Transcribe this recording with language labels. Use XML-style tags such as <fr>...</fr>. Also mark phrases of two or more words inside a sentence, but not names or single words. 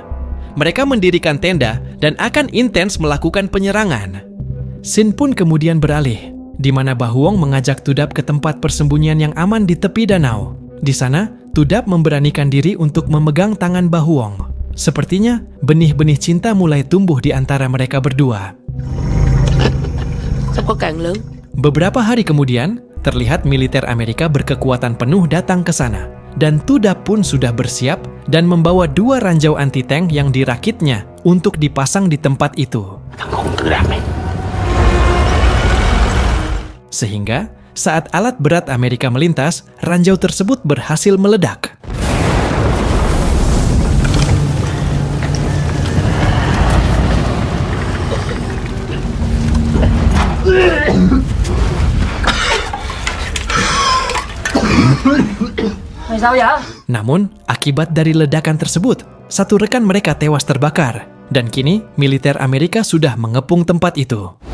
<id>Mereka mendirikan tenda dan akan intens melakukan penyerangan. Sin pun kemudian beralih, di mana Bahuong mengajak Tudap ke tempat persembunyian yang aman di tepi danau. Di sana, Tudap memberanikan diri untuk memegang tangan Bahuong. Sepertinya, benih-benih cinta mulai tumbuh di antara mereka berdua.</id> <vi>Sắp có càng lớn.</vi> <id>Beberapa hari kemudian, terlihat militer Amerika berkekuatan penuh datang ke sana. Dan Tudap pun sudah bersiap dan membawa 2 ranjau anti-tank yang dirakitnya untuk dipasang di tempat itu.</id> <vi>Thằng khùng tự đạp này.</vi> <id>Sehingga, saat alat berat Amerika melintas, ranjau tersebut berhasil meledak. Namun, akibat dari ledakan tersebut, satu rekan mereka tewas terbakar, dan kini militer Amerika sudah mengepung tempat itu.</id>